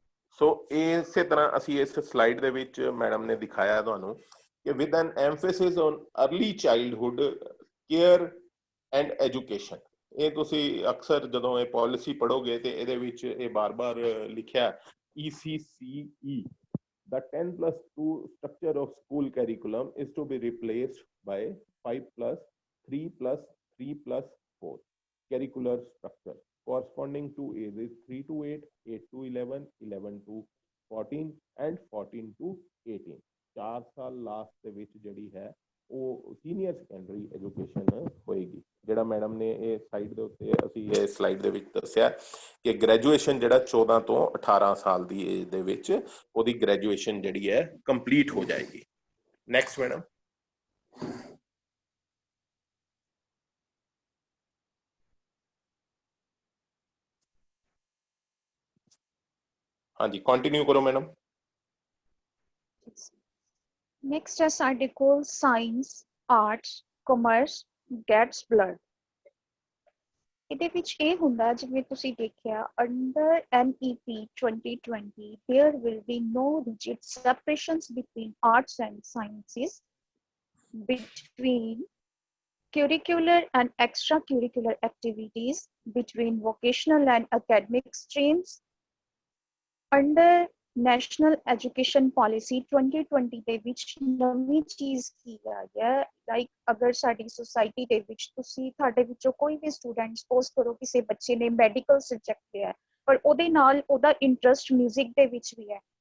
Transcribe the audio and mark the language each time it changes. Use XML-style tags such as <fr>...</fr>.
<pa>ਸੋ ਇਸੇ ਤਰ੍ਹਾਂ ਅਸੀਂ ਇਸ ਸਲਾਈਡ ਦੇ ਵਿੱਚ ਮੈਡਮ ਨੇ ਦਿਖਾਇਆ ਤੁਹਾਨੂੰ ਕਿ</pa> <en>with an emphasis on early childhood care and education।</en> <pa>ਇਹ ਤੁਸੀਂ ਅਕਸਰ ਜਦੋਂ ਇਹ ਪਾਲਿਸੀ ਪੜ੍ਹੋਗੇ ਤੇ ਇਹਦੇ ਵਿੱਚ ਇਹ ਬਾਰ-ਬਾਰ ਲਿਖਿਆ</pa> <en>ECCE, the 10+2 structure of school curriculum is to be replaced by 5+3+3+4 curricular structure corresponding to ages 3 to 8, 8 to 11, 11 to 14 and 14 to 18।</en> <pa>4 ਸਾਲ ਲਾਸਟ ਦੇ ਵਿੱਚ ਜਿਹੜੀ ਹੈ ਉਹ ਸੀਨੀਅਰ ਸੈਕੰਡਰੀ ਐਜੂਕੇਸ਼ਨ ਹੋਏਗੀ। ਜਿਹੜਾ ਮੈਡਮ ਨੇ ਇਹ ਸਾਈਡ ਦੇ ਉੱਤੇ ਅਸੀਂ ਇਹ ਸਲਾਈਡ ਦੇ ਵਿੱਚ ਦੱਸਿਆ ਕਿ ਗ੍ਰੈਜੂਏਸ਼ਨ ਜਿਹੜਾ 14 ਤੋਂ 18 ਸਾਲ ਦੀ ਏਜ ਦੇ ਵਿੱਚ ਉਹਦੀ ਗ੍ਰੈਜੂਏਸ਼ਨ ਜਿਹੜੀ ਹੈ ਕੰਪਲੀਟ ਹੋ ਜਾਏਗੀ। Next madam. ਹਾਂਜੀ, ਕੰਟੀਨਿਊ ਕਰੋ ਮੈਡਮ। ਨੈਕਸਟ ਹੈ ਸਾਡੇ ਕੋਲ ਸਾਇੰਸ, ਆਰਟਸ, ਕਮਰਸ ਗੈਟਸ ਬਲਰਡ। ਇਹਦੇ ਵਿੱਚ ਇਹ ਹੁੰਦਾ ਜਿਵੇਂ ਤੁਸੀਂ ਦੇਖਿਆ under</pa> <en>NEP 2020 there will be no rigid separations between arts and sciences, between curricular and extracurricular activities, between vocational and academic streams.</en> <pa>Under National Education Policy 2020 ਦੇ ਵਿੱਚ ਨਵੀਂ ਚੀਜ਼ ਕੀ ਆਈ ਹੈ, ਲਾਈਕ ਅਗਰ ਸਾਡੀ ਸੁਸਾਇਟੀ ਦੇ ਵਿੱਚ ਤੁਸੀਂ ਤੁਹਾਡੇ ਵਿੱਚੋਂ ਕੋਈ ਵੀ ਸਟੂਡੈਂਟ ਸਪੋਜ਼ ਕਰੋ ਕਿਸੇ ਬੱਚੇ ਨੇ ਮੈਡੀਕਲ ਸਬਜੈਕਟ ਲਿਆ ਪਰ ਉਹਦੇ ਨਾਲ ਉਹਦਾ ਇੰਟਰਸਟ ਮਿਊਜ਼ਿਕ ਦੇ ਵਿੱਚ ਵੀ ਹੈ,</pa>